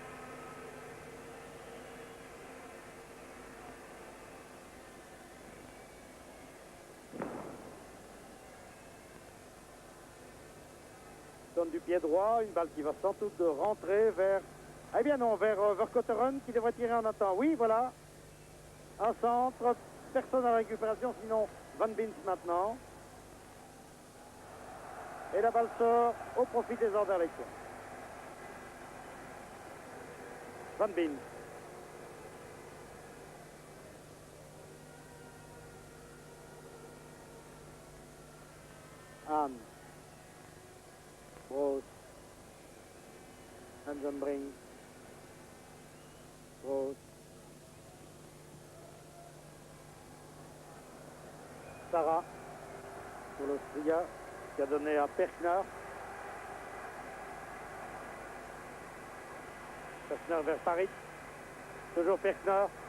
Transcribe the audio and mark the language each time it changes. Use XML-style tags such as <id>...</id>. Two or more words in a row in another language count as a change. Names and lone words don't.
<fr>Donne du pied droit, une balle qui va sans doute rentrer vers... Eh bien non, vers Vercauteren qui devrait tirer en un temps. Oui, voilà. Un centre personne à la récupération, sinon Van Bins maintenant. Et la balle sort au profit des Anderlecht. Van Bins. Hahn. Broos. Rensenbrink. Broos. Sarah. Pour l'Austria. Qui a donné à Perkner. Perkner vers Paris. Toujours Perkner.</fr>